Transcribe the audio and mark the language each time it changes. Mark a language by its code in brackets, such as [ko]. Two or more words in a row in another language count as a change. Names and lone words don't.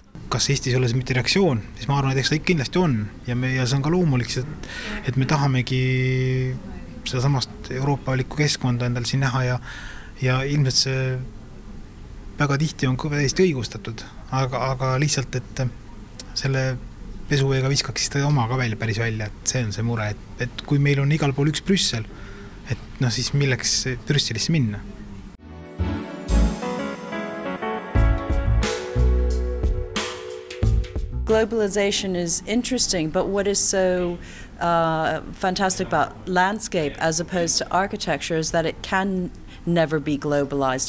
[et] Kas Eestis ei ole see mitte reaktsioon, siis ma arvan, et eks ta kindlasti on ja see on ka loomulik, et me tahamegi seda samast euroopalikku keskkonda endal siin näha ja ilmselt see väga tihti on täiesti õigustatud, aga lihtsalt, et selle pesuveega viskaks siis ta oma ka päris välja, et see on see mure, et kui meil on igal pool üks Brüssel, et siis milleks Brüsselisse minna? [en] Globalization is interesting, but what is so fantastic about landscape as opposed to architecture is that it can never be globalized.